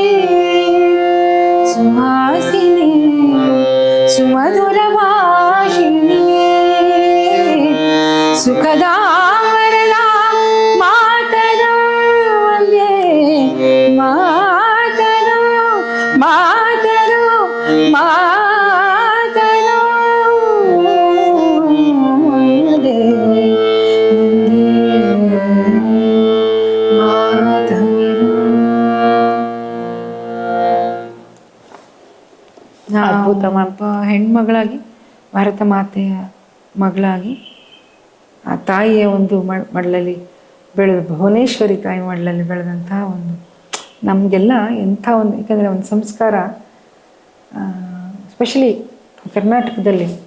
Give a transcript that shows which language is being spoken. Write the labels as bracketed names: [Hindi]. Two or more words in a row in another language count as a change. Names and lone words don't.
[Sanskrit] सुहासिनी सुमधुरभाषिणी, सुखदां वरदां मातरं, वन्दे मातरं, मातरं, मातरं, वन्दे [Kannada] ಅದ್ಭುತ. ಹೆಣ್ಮಗಳಾಗಿ, ಭಾರತ ಮಾತೆಯ ಮಗಳಾಗಿ, ಆ ತಾಯಿಯ ಒಂದು ಮಡಲಲ್ಲಿ ಬೆಳೆದ, ಭುವನೇಶ್ವರಿ ತಾಯಿ ಮಡಲಲ್ಲಿ ಬೆಳೆದಂತಹ ಒಂದು ನಮಗೆಲ್ಲ ಎಂಥ ಒಂದು, ಯಾಕಂದರೆ ಒಂದು ಸಂಸ್ಕಾರ ಸ್ಪೆಷಲಿ ಕರ್ನಾಟಕದಲ್ಲಿ